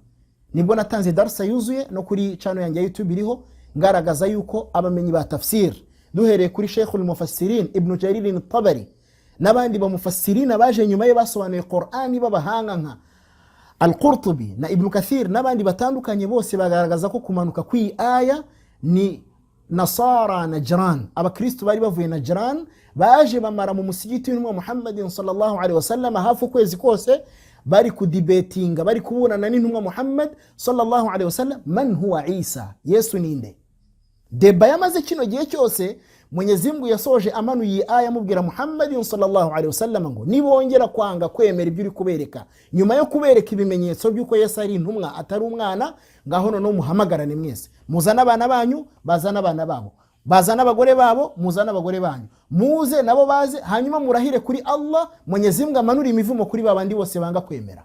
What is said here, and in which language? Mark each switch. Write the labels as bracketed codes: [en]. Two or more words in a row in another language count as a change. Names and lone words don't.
[rw] Nibwo natanze darsa yuzuye no kuri channel yanjye ya YouTube iriho ngaragaza yuko abamenyi ba tafsir duhereye kuri Sheikhul Mufassirin Ibn Jarir al-Tabari n'abandi ba mufassirina baje nyuma ye basobanuye Qur'ani babahanga nka Al-Qurtubi na Ibn Kathir n'abandi batandukanye, bose bagaragaza ko kumanuka kw'iyi aya ni Nasara Najran. Abakristo bari bavuye Najran baje bamara mu musigiti w'intumwa Muhammadin [ar] صلى الله عليه وسلم [rw] hafi ukwezi kose bari kudibetinga, bari kuburana n'intumwa Muhammad [ar] صلى الله عليه وسلم, من هو عيسى, [rw] Yesu ninde. Deba yamaze kino gihe cyose Mwenyezi Mungu yasoje amanuye aya mubwira Muhammadin [ar] صلى الله عليه وسلم [rw] ngo nibongera kwanga kwemera ibyo uri kubereka nyuma yo kubereka ibimenyetso by'uko Yesu ari intumwa atari umwana, ngaho no muhamagarane mwese, muzana abana banyu bazana abana babo, bazana abagore babo muzana abagore banyu, muze nabo baze, hanyuma murahire kuri Allah, Mwenyezi Mungu amanura imivumo kuri babandi bose banga kwemera.